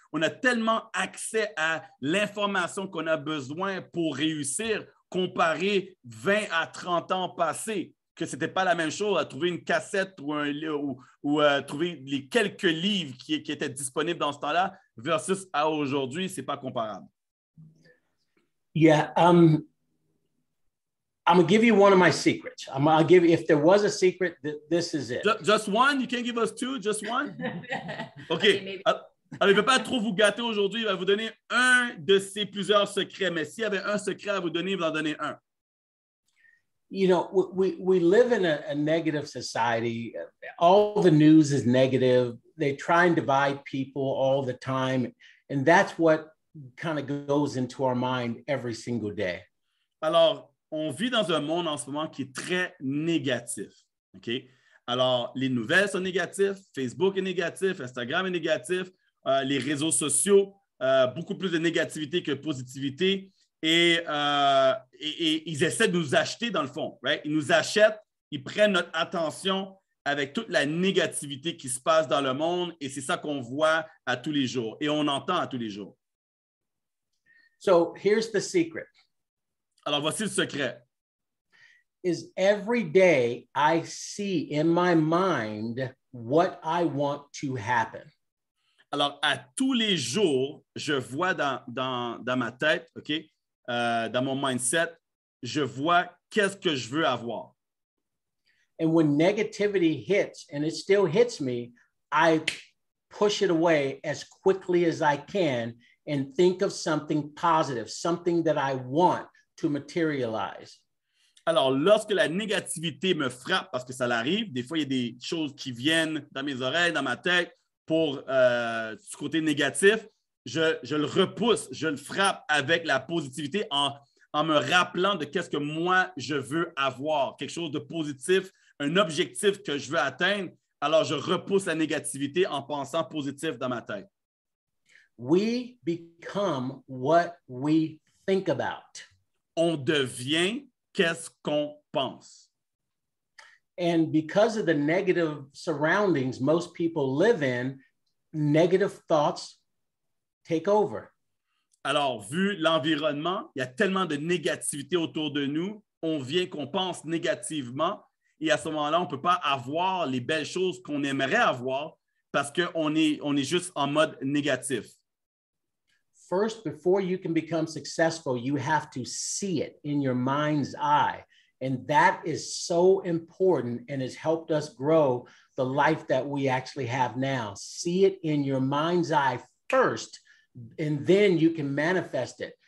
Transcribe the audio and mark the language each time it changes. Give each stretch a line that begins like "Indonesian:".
French: On a tellement accès à l'information qu'on a besoin pour réussir comparé 20 à 30 ans passés, que ce n'était pas la même chose à trouver une cassette ou trouver les quelques livres qui étaient disponibles dans ce temps-là versus à aujourd'hui, ce n'est pas comparable.
English: Yeah, I'm going to give you one of my secrets. I'll give you, if there was a secret, this is it. Just one? You can't give us 2, just one? OK.
French: Alors, il ne veut pas trop vous gâter aujourd'hui. Il va vous donner un de ses plusieurs secrets. Mais s'il y avait un secret à vous donner, il va en donner un.
English: You know, we live in a negative society. All the news is negative. They try and divide people all the time. And that's what kind of goes into our mind every single day.
French: Alors, on vit dans un monde en ce moment qui est très négatif. OK? Alors, les nouvelles sont négatives, Facebook est négatif, Instagram est négatif, les réseaux sociaux, beaucoup plus de négativité que de positivité. Et ils essaient de nous acheter dans le fond. Right? Ils nous achètent, ils prennent notre attention avec toute la négativité qui se passe dans le monde. Et c'est ça qu'on voit à tous les jours et on entend à tous les jours.
English: So here's the secret.
French: Alors, voici le secret.
English: Is every day I see in my mind what I want to happen.
French: Alors, à tous les jours, je vois dans ma tête, OK, dans mon mindset, je vois qu'est-ce que je veux avoir.
English: And when negativity hits, and it still hits me, I push it away as quickly as I can and think of something positive, something that I want to materialize.
French: Alors, lorsque la négativité me frappe, parce que ça l'arrive, des fois, il y a des choses qui viennent dans mes oreilles, dans ma tête, pour ce côté négatif, je le repousse, je le frappe avec la positivité en me rappelant de qu'est-ce que moi, je veux avoir, quelque chose de positif, un objectif que je veux atteindre. Alors, je repousse la négativité en pensant positif dans ma tête.
English: We become what we think about.
French: On devient qu'est-ce qu'on pense.
English: And because of the negative surroundings most people live in, negative thoughts take over.
French: Alors, vu l'environnement, il y a tellement de négativité autour de nous, on vient qu'on pense négativement et à ce moment-là, on ne peut pas avoir les belles choses qu'on aimerait avoir parce qu'on est juste en mode négatif.
English: first, before you can become successful, you have to see it in your mind's eye. And that is so important and has helped us grow the life that we actually have now. See it in your mind's eye first, and then you can manifest it.